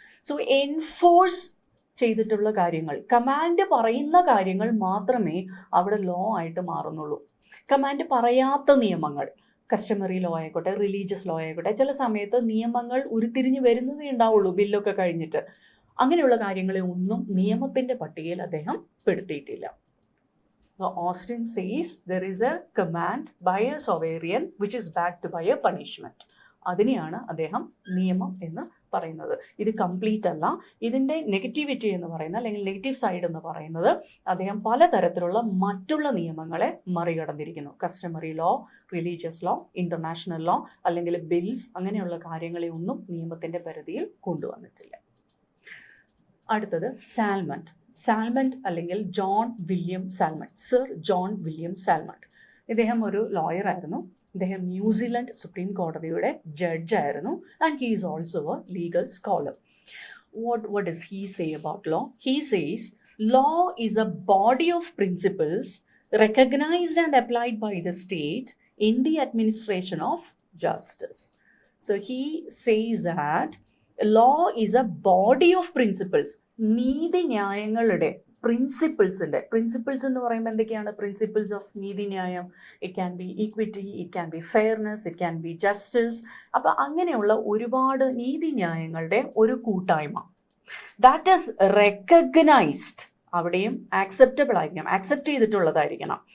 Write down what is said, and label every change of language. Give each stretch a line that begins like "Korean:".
Malayalam: So enforce ചെയ്തിട്ടുള്ള കാര്യങ്ങൾ, command പറയുന്ന കാര്യങ്ങൾ മാത്രമേ അവിടെ ലോ ആയിട്ട് മാറുന്നുള്ളൂ. കമാൻഡ് പറയാത്ത നിയമങ്ങൾ, കസ്റ്റമറി ലോ ആയിക്കോട്ടെ, റിലീജിയസ് ലോ ആയിക്കോട്ടെ, ചില സമയത്ത് നിയമങ്ങൾ ഉരുത്തിരിഞ്ഞ് വരുന്നതേ ഉണ്ടാവുള്ളൂ ബില്ലൊക്കെ കഴിഞ്ഞിട്ട്. അങ്ങനെയുള്ള കാര്യങ്ങളെ ഒന്നും നിയമത്തിൻ്റെ പട്ടികയിൽ അദ്ദേഹം പെടുത്തിയിട്ടില്ല.
English: Austin says there is a command by a sovereign which is backed by a punishment.
Malayalam: അതിനെയാണ് അദ്ദേഹം നിയമം എന്ന് പറയുന്നത്. ഇത് കംപ്ലീറ്റ് അല്ല. ഇതിൻ്റെ നെഗറ്റിവിറ്റി എന്ന് പറയുന്നത് അല്ലെങ്കിൽ നെഗറ്റീവ് സൈഡ് എന്ന് പറയുന്നത് അദ്ദേഹം പലതരത്തിലുള്ള മറ്റുള്ള നിയമങ്ങളെ മറികടന്നിരിക്കുന്നു. Customary law, religious law, international law അല്ലെങ്കിൽ ബിൽസ്, അങ്ങനെയുള്ള കാര്യങ്ങളെ ഒന്നും നിയമത്തിൻ്റെ പരിധിയിൽ കൊണ്ടുവന്നിട്ടില്ല. അടുത്തത് സാൽമണ്ട്. സാൽമണ്ട് അല്ലെങ്കിൽ John William Salmond, sir John William Salmond. ഇദ്ദേഹം ഒരു ലോയറായിരുന്നു. ഇദ്ദേഹം ന്യൂസിലൻഡ് സുപ്രീം കോടതിയുടെ ജഡ്ജായിരുന്നു.
English: And he is also a legal scholar. What does he say about law? He says law is a body of principles recognized and applied by the state in the administration of justice. So he says that law is a body of principles.
Malayalam: നീതിന്യായങ്ങളുടെ principles എന്ന് പറയുമ്പോൾ എന്തൊക്കെയാണ് principles of നീതിന്യായം?
English: It can be equity, it can be fairness, it can be justice.
Malayalam: അപ്പോൾ അങ്ങനെയുള്ള ഒരുപാട് നീതിന്യായങ്ങളുടെ ഒരു കൂട്ടായ്മ.
English: That is recognised.
Malayalam: അവിടെയും acceptable ആയിരിക്കണം, ആക്സെപ്റ്റ് ചെയ്തിട്ടുള്ളതായിരിക്കണം.